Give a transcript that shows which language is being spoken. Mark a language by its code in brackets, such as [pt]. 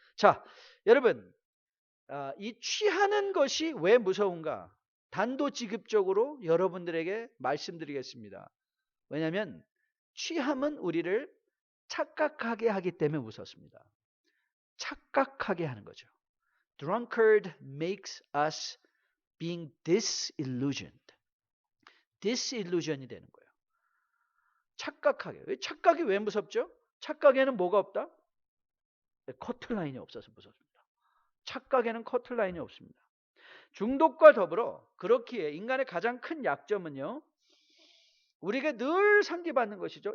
[ko] 자, 여러분, 이 취하는 것이 왜 무서운가 단도직입적으로 여러분들에게 말씀드리겠습니다. 왜냐하면 취함은 우리를 착각하게 하기 때문에 무섭습니다. 착각하게 하는 거죠. [en] Drunkard makes us being disillusioned. [ko] disillusion이 되는 거예요. 착각하게. 착각이 왜 무섭죠? 착각에는 뭐가 없다? 커트라인이 없어서 무섭습니다. 착각에는 커트라인이 없습니다. 중독과 더불어 그렇기에 인간의 가장 큰 약점은요, 우리에게 늘 상기받는 것이죠.